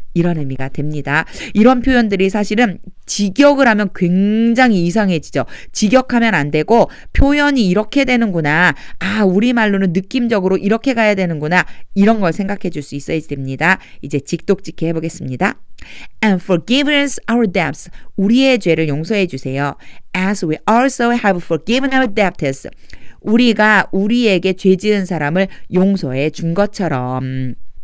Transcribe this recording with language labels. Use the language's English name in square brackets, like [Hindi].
[Korean] 이런 의미가 됩니다. 이런 표현들이 사실은 직역을 하면 굉장히 이상해지죠. 직역하면 안 되고 표현이 이렇게 되는구나. 우리말로는 느낌적으로 이렇게 가야 되는구나. 이런 걸 생각해 줄 수 있어야 됩니다. 이제 직독직해 해보겠습니다. [English] And forgive us our debts. [Korean] 우리의 죄를 용서해 주세요. [English] As we also have forgiven our debtors. [Korean] 우리가 우리에게 죄 지은 사람을 용서해 준 것처럼.